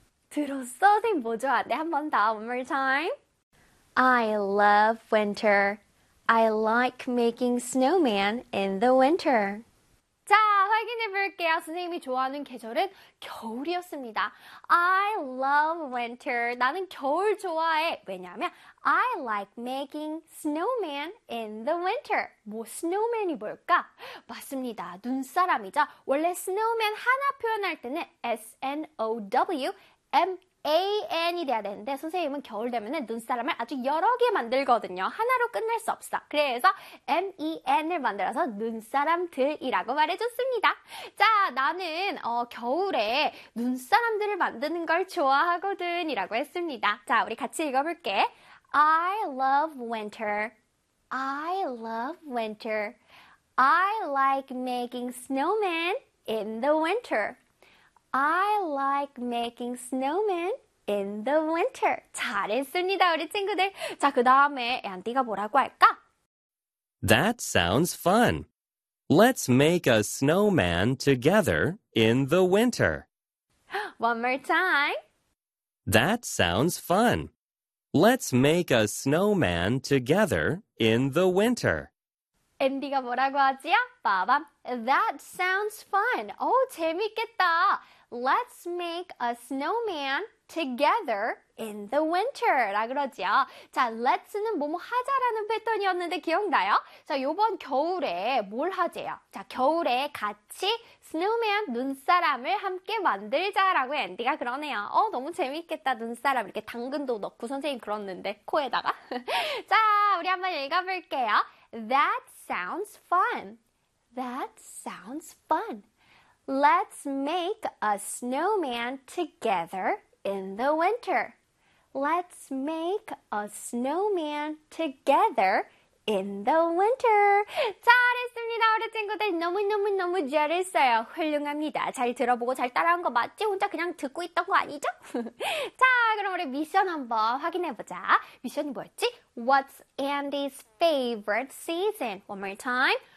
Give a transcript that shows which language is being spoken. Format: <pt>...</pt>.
<ko>들었어? 선생님 뭐 좋아한대? 한번 더.</ko> <en>One more time. I love winter. I like making snowman in the winter.</en> <ko>자, 확인해 볼게요. 선생님이 좋아하는 계절은 겨울이었습니다.</ko> <en>I love winter.</en> <ko>나는 겨울 좋아해. 왜냐하면</ko> <en>I like making snowman in the winter.</en> <ko>snowman이 뭘까? 맞습니다. 눈사람이죠. 원래 snowman 하나 표현할 때는 SNOWMAN이 돼야 되는데 선생님은 겨울 되면은 눈사람을 아주 여러 개 만들거든요. 하나로 끝낼 수 없어. 그래서 MEN을 만들어서 눈사람들이라고 말해줬습니다. 자, 나는 겨울에 눈사람들을 만드는 걸 좋아하거든이라고 했습니다. 자, 우리 같이 읽어볼게.</ko> <en>I love winter. I love winter. I like making snowmen in the winter. I like making snowmen in the winter.</en> <ko>잘했습니다, 우리 친구들. 자, 그 다음에 앤디가 뭐라고 할까?</ko> <en>That sounds fun. Let's make a snowman together in the winter. One more time. That sounds fun. Let's make a snowman together in the winter.</en> <ko>앤디가 뭐라고 하지요? 빠밤.</ko> <en>That sounds fun.</en> <ko>재밌겠다.</ko> <en>Let's make a snowman together in the winter.</en> <ko>라 그러지요. 자, let's는 뭐뭐 하자라는 패턴이었는데 기억나요? 자, 요번 겨울에 뭘 하재요? 자, 겨울에 같이 snowman, 눈사람을 함께 만들자라고 앤디가 그러네요. 너무 재밌겠다. 눈사람. 이렇게 당근도 넣고 선생님 그러는데, 코에다가. 자, 우리 한번 읽어볼게요.</ko> <en>That sounds fun. That sounds fun. Let's make a snowman together in the winter. Let's make a snowman together in the winter.</en> <ko>잘했습니다, 우리 친구들. 너무너무너무 잘했어요. 훌륭합니다. 잘 들어보고 잘 따라한 거 맞지? 혼자 그냥 듣고 있던 거 아니죠? 자, 그럼 우리 미션 한번 확인해보자. 미션이 뭐였지?</ko> <en>What's Andy's favorite season? One more time.</en>